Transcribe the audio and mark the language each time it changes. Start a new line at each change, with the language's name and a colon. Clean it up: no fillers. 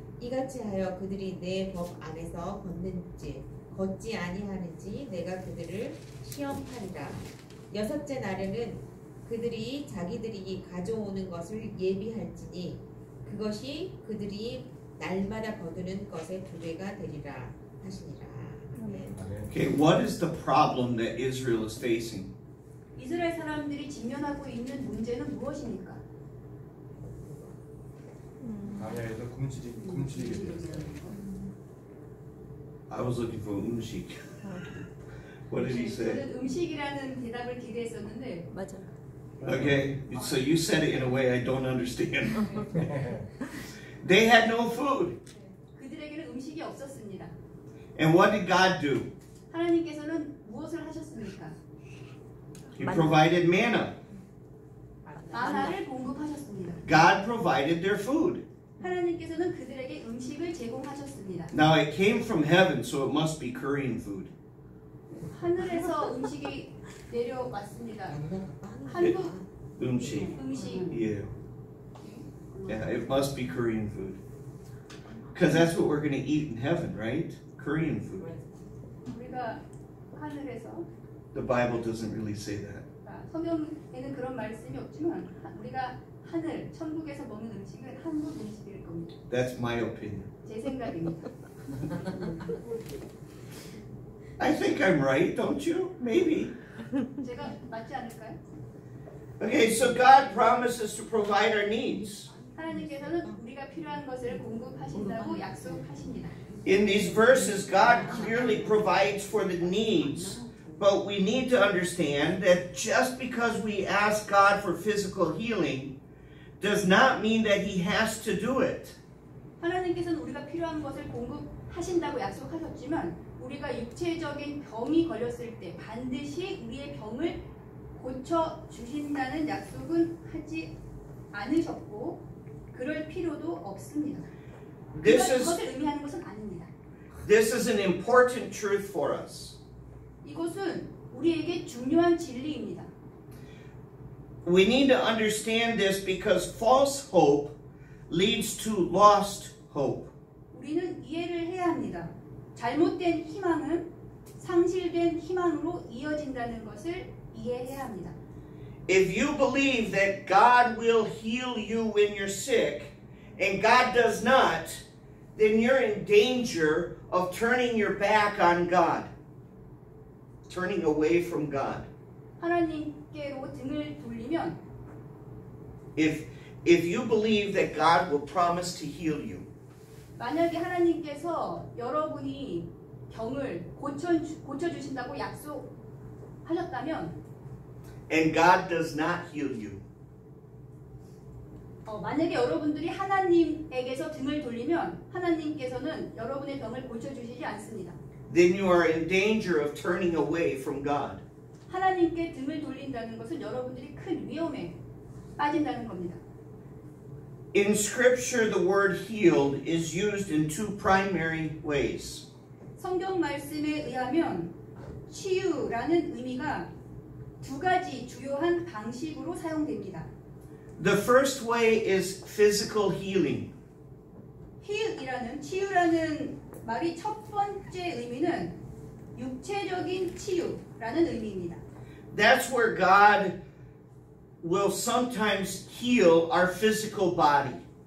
Korean: 이같이 하여 그들이 내 법 안에서 걷지 아니하는지 내가 그들을 시험하리라. 여섯째 날에는 그들이 자기들이 가져오는 것을 예비할지니 그것이 그들이 날마다 거두는 것의 2배가 되리라 하시니라.
English: Okay, what is the problem that Israel is facing?
Korean: 이스라엘 사람들이 직면하고 있는 문제는 무엇입니까? 광야에서 굶주리게 되었어요.
English: I was looking for umshik. What did he say?
Korean: 저는 음식이라는 대답을 기대했었는데 맞아.
English: Okay, so you said it in a way I don't understand. They had no food.
Korean: 그들에게는 음식이 없었습니다.
English: And what did God do?
Korean: 하나님께서는 무엇을 하셨습니까?
English: He provided manna.
Korean: 마나를 공급하셨습니다.
English: God provided their food.
Korean: 하나님께서는 그들에게 음식을 제공하셨습니다.
English: Now it came from heaven, so it must be Korean food.
Korean: 하늘에서 음식이 내려왔습니다. 한국 Umshik. 음식.
English: Yeah. Yeah, it must be Korean food. Because that's what we're going to eat in heaven, right? Korean food.
Korean: 우리가 하늘에서
English: The Bible doesn't really say that.
Korean: 성경에는 그런 말씀이 없지만 우리가 하늘, 천국에서 먹는 음식은 한국 음식일 겁니다.
English: That's my opinion.
Korean: 제 생각입니다.
English: I think I'm right, don't you? Maybe.
Korean: 제가 맞지 않을까요?
English: Okay, so God promises to provide our needs.
Korean: 하나님께서는 우리가 필요한 것을 공급하신다고 약속하십니다.
English: In these verses, God clearly provides for the needs, but we need to understand that just because we ask God for physical healing does not mean that He has to do it.
Korean: 하나님께서는 우리가 필요한 것을 공급하신다고 약속하셨지만 우리가 육체적인 병이 걸렸을 때 반드시 우리의 병을 고쳐 주신다는 약속은 하지 않으셨고 그럴 필요도 없습니다. 그것을 의미하는 것은 아닙니다.
English: This is an important truth for us.
Korean: 이것은 우리에게 중요한 진리입니다.
English: We need to understand this because false hope leads to lost hope.
Korean: 우리는 이해를 해야 합니다. 잘못된 희망은 상실된 희망으로 이어진다는 것을 이해해야 합니다.
English: If you believe that God will heal you when you're sick and God does not, then you're in danger of turning your back on God, turning away from God.
Korean: 하나님께로 등을 돌리면
English: If you believe that God will promise to heal you,
Korean: 만약에 하나님께서 여러분이 병을 고쳐주신다고 약속하셨다면
English: and God does not heal you,
Korean: 만약에 여러분들이 하나님에게서 등을 돌리면 하나님께서는 여러분의 병을 고쳐주시지 않습니다.
English: then you are in danger of turning away from God.
Korean: 하나님께 등을 돌린다는 것은 여러분들이 큰 위험에 빠진다는 겁니다.
English: In Scripture, the word healed is used in two primary ways.
Korean: 성경 말씀에 의하면 치유라는 의미가 두 가지 주요한 방식으로 사용됩니다.
English: The first way is physical healing.
Korean: 치유라는 말이 첫 번째 의미는 육체적인 치유라는 의미입니다.
English: That's where God will sometimes heal our physical body.